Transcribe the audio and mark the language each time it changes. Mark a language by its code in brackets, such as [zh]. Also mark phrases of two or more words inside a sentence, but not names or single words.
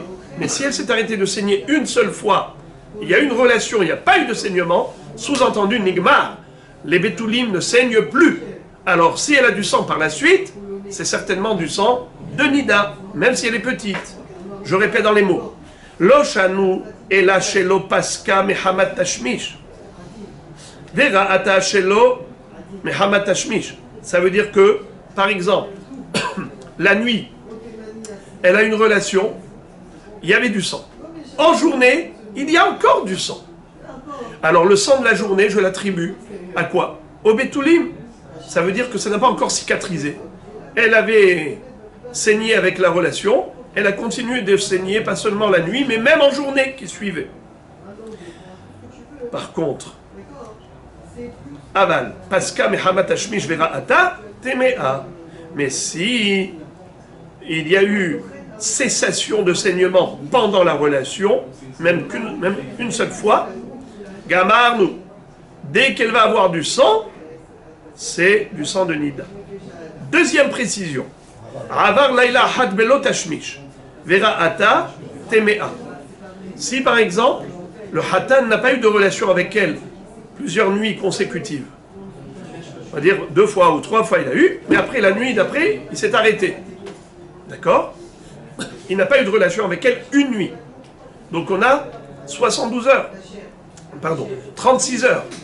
[fr] Mais si elle s'est arrêtée de saigner une seule fois, il y a une relation, il n'y a pas eu de saignement, sous-entendu Nigmar, les Betoulim ne saignent plus. Alors si elle a du sang par la suite, c'est certainement du sang de Nida, même si elle est petite. Je répète dans les mots. [he] לא שנו אלא שלא פסקה מחמת תשמיש. וראתה שלא מחמת תשמיש. [fr] Ça veut dire que, par exemple, la nuit, elle a une relation, il y avait du sang. En journée, il y a encore du sang. Alors le sang de la journée, je l'attribue à quoi? Au Betoulim. Ça veut dire que ça n'a pas encore cicatrisé. Elle avait saigné avec la relation, elle a continué de saigner, pas seulement la nuit, mais même en journée qui suivait. Par contre, [he] אבל, פסקה מחמת תשמיש וראתה טמאה. [fr] Mais si il y a eu cessation de saignement pendant la relation, même une seule fois, gamarnu, dès qu'elle va avoir du sang, c'est du sang de Nida. Deuxième précision. [he] עבר לילה אחד בלא תשמיש. וראתה טמאה. [fr] Si par exemple, le hatan n'a pas eu de relation avec elle plusieurs nuits consécutives, on va dire 2 fois ou 3 fois il a eu, mais après la nuit d'après, il s'est arrêté. D'accord? Il n'a pas eu de relation avec elle une nuit. Donc on a 72 heures. Pardon, 36 heures.